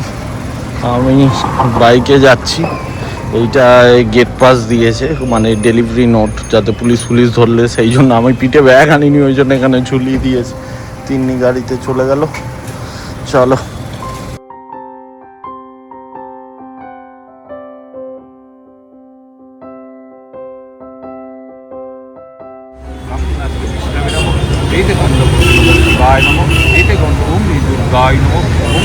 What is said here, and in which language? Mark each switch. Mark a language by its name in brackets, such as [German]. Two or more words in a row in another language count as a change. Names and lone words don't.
[Bangla] আমি বাইকে যাচ্ছি, এইটা [English] gate pass [Bangla] দিয়েছে, মানে [English] delivery note, [Bangla] যাতে পুলিশ ধরলে, সেই জন্য আমি পিঠে ব্যাগ আনিনি, ওই জন্য এখানে ঝুলিয়ে দিয়েছে। তিন্নি গাড়িতে চলে গেল, চলো। [Sanskrit] एते गन्धर्वाय नमो एते ओम दुर्गाय नमो ओम